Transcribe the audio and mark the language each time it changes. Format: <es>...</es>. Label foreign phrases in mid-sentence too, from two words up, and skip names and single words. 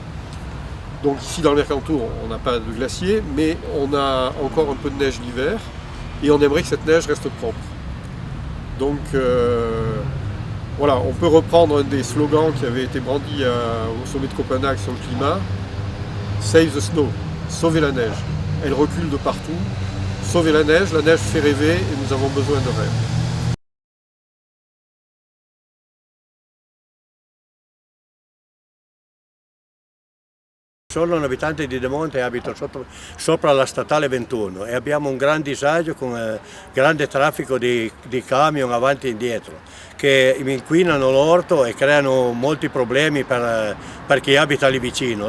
<fr>Donc ici dans le Mercantour, on n'a pas de glacier, mais on a encore un peu de neige l'hiver et on aimerait que cette neige reste propre. Donc voilà, on peut reprendre un des slogans qui avait été brandi au sommet de Copenhague sur le climat.</fr> <en>Save the snow,</en> <fr>sauvez la neige. Elle recule de partout. Sauvez la neige fait rêver et nous avons besoin de rêve.</fr> <it>Sono un abitante di Demonte e abito sopra la statale 21 e abbiamo un gran disagio con grande traffico di camion avanti e indietro che inquinano l'orto e creano molti problemi per chi abita lì vicino.</it>